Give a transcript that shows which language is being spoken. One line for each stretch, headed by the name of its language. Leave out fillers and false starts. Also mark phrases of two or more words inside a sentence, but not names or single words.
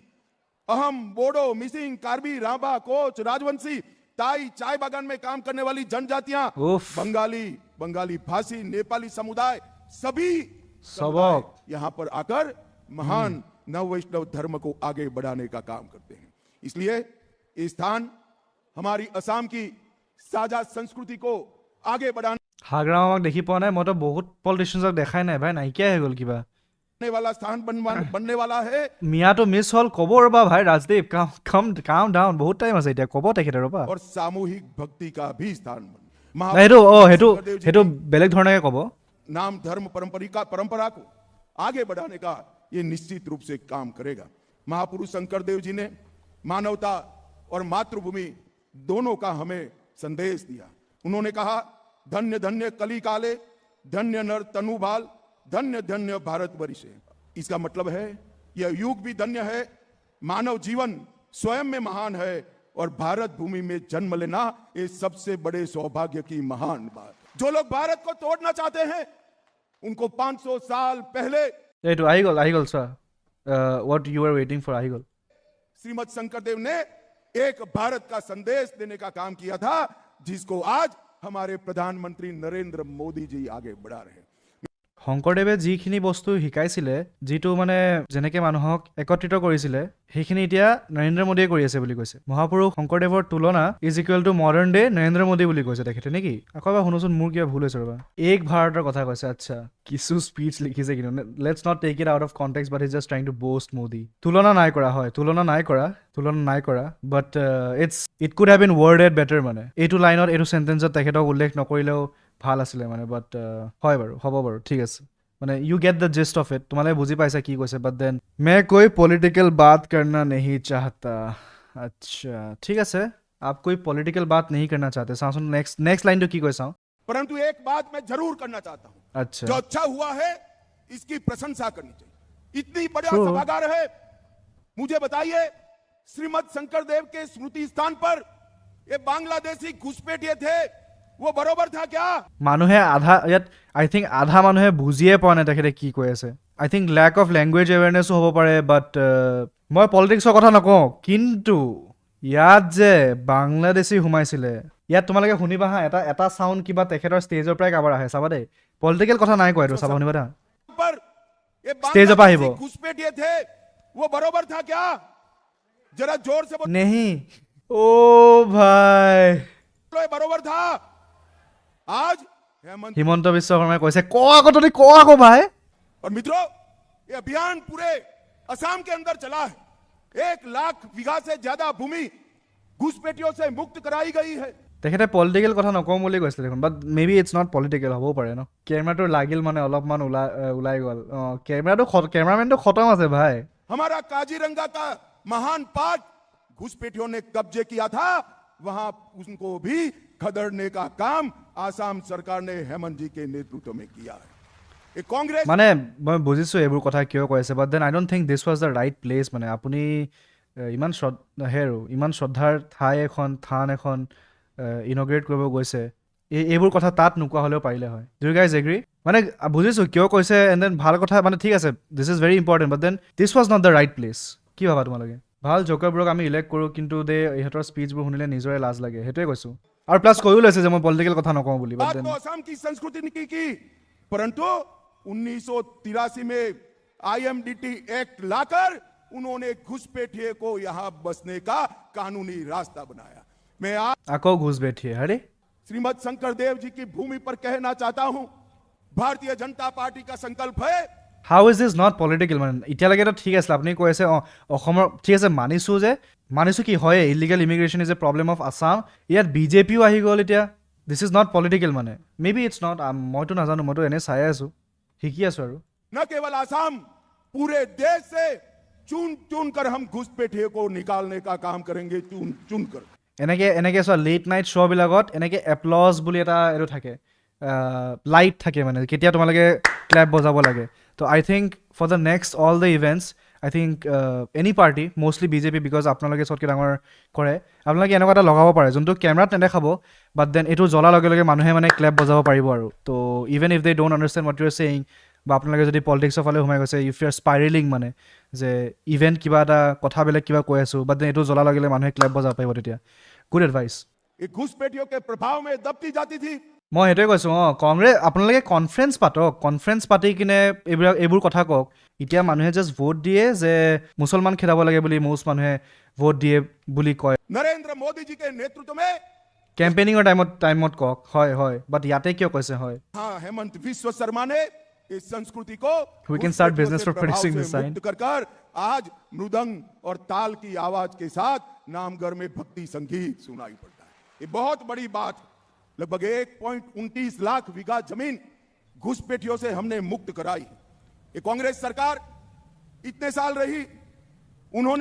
Hindi: अहम, बोडो, मिसिंग, कार्बी, राभा, कोच, राजवंशी, ताई, चाय बागान में काम करने वाली जनजातियां, बंगाली भाषी, नेपाली समुदाय, सभी सबक यहां पर आकर महान नव वैष्णव धर्म को आगे बढ़ाने का काम करते हैं। इसलिए ये स्थान हमारी असम की साझा संस्कृति को आगे बढ़ाने
Assamese: হাগ্ৰামাক দেখি পোৱা নাই, মইতো বহুত পলিটিচিয়ানক দেখাই নাই ভাই, নাইকিয়া হৈ গ'ল কিবা।
Hindi: वाला स्थान बनने वाला है।
Assamese: মিয়াটো মিছ হ'ল, ক'ব ৰ'বা ভাই ৰাজদীপ, কাম ডাউন, বহুত টাইম আছে এতিয়া, ক'ব তেখেতে ৰ'বা।
Hindi: और सामूहिक भक्ति का भी स्थान
Assamese: সেইটো বেলেগ ধৰণে ক'ব।
Hindi: नाम धर्म परंपरा को आगे बढ़ाने का ये निश्चित रूप से काम करेगा। महापुरुष शंकरदेव जी ने मानवता और मातृभूमि दोनों का हमें संदेश दिया। उन्होंने कहा, धन्य धन्य कली काले, धन्य नर तनुभाल, धन्य धन्य भारत वर्षे। इसका मतलब है यह युग भी धन्य है, मानव जीवन स्वयं में महान है और भारत भूमि में जन्म लेना ये सबसे बड़े सौभाग्य की महान बात। जो लोग भारत को तोड़ना चाहते हैं उनको 500 साल पहले
Assamese: এইটো আহি গ'ল ছাৰ,
English: what you are waiting for
Assamese: আহি গ'ল।
Hindi: श्रीमद् शंकरदेव ने एक भारत का संदेश देने का काम किया था, जिसको आज हमारे प्रधानमंत्री नरेंद्र मोदी जी आगे बढ़ा रहे हैं।
Assamese: শংকৰদেৱে যিখিনি বস্তু শিকাইছিলে, যিটো মানে যেনেকে মানুহক একত্ৰিত কৰিছিলে, সেইখিনি এতিয়া নৰেন্দ্ৰ মোদীয়ে কৰি আছে বুলি কৈছে। মহাপুৰুষ শংকৰদেৱৰ তুলনা
English: is equal to modern day
Assamese: নৰেন্দ্ৰ মোদী বুলি কৈছে তেখেতে নেকি? আকৌ এবাৰ শুনোচোন, মোৰ কিবা ভুল হৈছে ৰ'বা। এক ভাৰতৰ কথা কৈছে, আচ্ছা কিছু স্পীচ লিখিছে কিন্তু,
English: let's not take it out of context, but is just trying to boost Modi.
Assamese: তুলনা নাই কৰা, হয় তুলনা নাই কৰা,
English: But it could have been worded better.
Assamese: মানে এইটো লাইনত, এইটো চেণ্টেন্সত তেখেতক উল্লেখ নকৰিলেও ভাল আছিলে মানে, বাট হয় বাৰু, হ'ব বাৰু, ঠিক আছে। মানে
English: you get the gist of it,
Assamese: তোমালোকে বুজি পাইছা কি কৈছে।
English: but then
Hindi: मैं कोई पॉलिटिकल बात करना नहीं चाहता। अच्छा ठीक আছে, आप कोई पॉलिटिकल बात नहीं करना चाहते। चाहूँ नेक्स्ट लाइन तो की कोई चाहूँ, परंतु एक बात मैं जरूर करना चाहता हूं। अच्छा जो अच्छा हुआ है इसकी प्रशंसा करनी चाहिए। इतनी बड़ा True. सभागार है, मुझे बताइए श्रीमद् शंकरदेव के स्मृति स्थान पर ये बांग्लादेशी घुसपैठिए थे, वो बरोबर था क्या?
Assamese: মানুহে আধা ইয়াত
English: I think
Assamese: আধা মানুহে বুজিয়ে পোৱা নাই তেখেতে কি কৈ আছে।
English: I think lack of language awareness
Assamese: হ'ব পাৰে, বাট মই পলিটিক্সৰ কথা নকওঁ, কিন্তু ইয়াত যে বাংলাদেশী সোমাইছিলে, ইয়াত তোমালোকে শুনিবা হা, এটা চাউণ্ড কিবা তেখেতৰ ষ্টেজৰ পৰাই কাবাৰ আহে, চাবা দেই। পলিটিকেল কথা নাই কোৱা, এইটো চাবা, শুনিবা দা।
Hindi: पर ये स्टेज पर ही वो। बांग्लादेशी घुसपैठिए थे, वो बरोबर था क्या? जरा जोर से बोलो, नहीं ओ ভাই। ये बरोबर था। आज हेमंत
Assamese: হিমন্ত বিশ্ব শৰ্মাই কৈছে, ক আকৌ তহঁতি ক আকৌ ভাই।
Hindi: और मित्रों, ये अभियान पूरे असम के अंदर चला है। 1 लाख बीघा से ज्यादा भूमि घुसपैठियों से मुक्त कराई गई है।
Assamese: তেখেতে পলিটিকেল কথা নকওঁ বুলি কৈছিলে দেখোন,
English: but maybe it's not political,
Assamese: হ'বও পাৰে ন। কেমেৰাটো লাগিল মানে অলপমান ওলাই গ'ল। কেমেৰামেনটো খতম আছে ভাই।
Hindi: हमारा काजीरंगा का महान पार्क घुसपैठियों ने कब्जे किया था, वहां उनको भी खदेड़ने का काम आसाम सरकार ने हेमंत जी के नेतृत्व में किया है। ये कांग्रेस
Assamese: মানে মই বুজিছোঁ এইবোৰ কথা কিয় কৈ আছে,
English: but then I don't think this was the right place.
Assamese: মানে আপুনি ইমান শ্ৰদ্ধাৰ থান এখন ইনগ্ৰেট কৰিব গৈছে, এইবোৰ কথা তাত নোকোৱা হ'লেও পাৰিলে হয়।
English: Do you guys agree? মানে বুজিছোঁ কিয় কৈছে, and then ভাল কথা, মানে ঠিক আছে, this is very important, but then this was not the right place.
Assamese: কি ভাবা তোমালোকে? ভাল জোকাৰবোৰক আমি ইলেক্ট কৰোঁ, কিন্তু ইহঁতৰ স্পীচবোৰ শুনিলে নিজৰে লাজ লাগে, সেইটোৱে কৈছোঁ। আৰু প্লাছ কৈও লৈছে যে মই পলিটিকেল কথা নকওঁ বুলি, বাট
Hindi: बात
Assamese: দেন
Hindi: तो असम की संस्कृति की परंतु 1983 में आईएमडीटी एक्ट लाकर उन्होंने घुसपैठिए को यहां बसने का कानूनी रास्ता बनाया। मैं आज
Assamese: আকৌ ঘুচ বেঠিয়ে, আৰে
Hindi: श्रीमद् शंकरदेव जी की भूमि पर कहना चाहता हूं, भारतीय जनता पार्टी का संकल्प है
English: how is this not political
Assamese: মানে এতিয়ালৈকেতো ঠিক আছিলে আপুনি কৈ আছে অঁ অসমৰ ঠিক আছে মানিছোঁ কি হয়
English: illegal immigration is a problem of Assam
Assamese: ইয়াত বিজেপিও আহি গ'ল এতিয়া
English: this is not political
Assamese: মানে
English: maybe it's not
Assamese: মইতো নাজানো মইতো এনেই চাই আছোঁ শিকি আছোঁ আৰু
Hindi: न केवल आसाम पूरे देश से चुन चुन कर हम घुसपैठियों को निकालने का काम करेंगे चुन चुन कर
Assamese: এনেকৈ চোৱা
English: late night
Assamese: শ্ব'বিলাকত এনেকৈ এপ্লজ বুলি এটা এইটো থাকে লাইট থাকে মানে কেতিয়া তোমালোকে ক্লেপ বজাব লাগে
English: so I think for the next all the events I think any party mostly BJP because
Assamese: আপোনালোকে চবতকৈ ডাঙৰ কৰে আপোনালোকে এনেকুৱা এটা লগাব পাৰে যোনটো কেমেৰাত নেদেখাব
English: but then
Assamese: এইটো জ্বলাৰ লগে লগে মানুহে মানে ক্লেপ বজাব পাৰিব আৰু তো
English: even if they don't understand what you are saying
Assamese: বা আপোনালোকে যদি পলিটিক্সৰ ফালে সোমাই গৈছে
English: if you are spiralling
Assamese: মানে যে ইভেণ্ট কিবা এটা কথা বেলেগ কিবা কৈ আছোঁ
English: but then
Assamese: এইটো জ্বলাৰ লগে লগে মানুহে ক্লেপ বজাব পাৰিব তেতিয়া
English: good advice
Hindi: ये घुसपैठियों के प्रभाव में दबती जाती थी
Assamese: মই সেইটোৱে কৈছোঁ অঁ কংগ্ৰেছ আপোনালোকে কনফাৰেঞ্চ পাতক কনফাৰেঞ্চ পাতি কিনে এইবোৰ কথা কওক এতিয়া মানুহে জাষ্ট ভোট দিয়ে যে মুছলমান খেদাব লাগে বুলি মষ্ট মানুহে ভোট দিয়ে বুলি কয়
Hindi: नरेंद्र मोदी जी के नेतृत्व में
Assamese: কেম্পেইনিঙৰ টাইমত কওক হয় বাট ইয়াতে কিয় কৈছে হয়
Hindi: हाँ हेमंत विश्व शर्मा ने इस संस्कृति को
English: We can start
Hindi: घुसपैठियों
English: business
Hindi: से
English: for
Hindi: प्रभाव
English: producing
Hindi: से
English: this sign.
Hindi: मुक्त कर आज मृदंग और ताल की आवाज के साथ नामगढ़ में भक्ति संगीत सुनाई पड़ता है ये बहुत बड़ी बात है लगभग 1.29 लाख बीघा जमीन घुसपैठियों से हमने मुक्त कराई ये कांग्रेस सरकार इतने साल रही उन्होंने